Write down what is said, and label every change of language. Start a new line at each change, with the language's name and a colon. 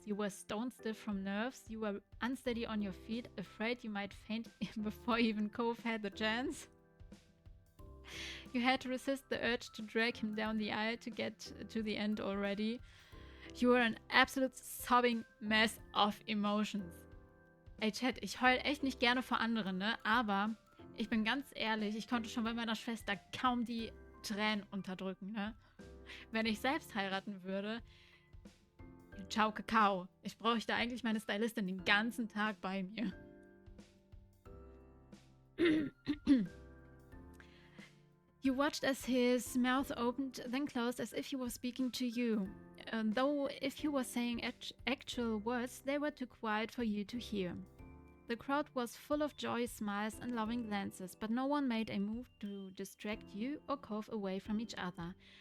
English: You were stone stiff from nerves. You were unsteady on your feet, afraid you might faint before even Cove had the chance. You had to resist the urge to drag him down the aisle to get to the end already. You were an absolute sobbing mess of emotions.
German: Ey, Chat, ich heul echt nicht gerne vor anderen, ne? Aber ich bin ganz ehrlich, ich konnte schon bei meiner Schwester kaum die Tränen unterdrücken, ne? Wenn ich selbst heiraten würde, ciao Kakao. Ich bräuchte eigentlich meine Stylistin den ganzen Tag bei mir.
English: You watched as his mouth opened, then closed as if he was speaking to you. Though if he was saying actual words, they were too quiet for you to hear. The crowd was full of joy, smiles, and loving glances, but no one made a move to distract you or Cove away from each other.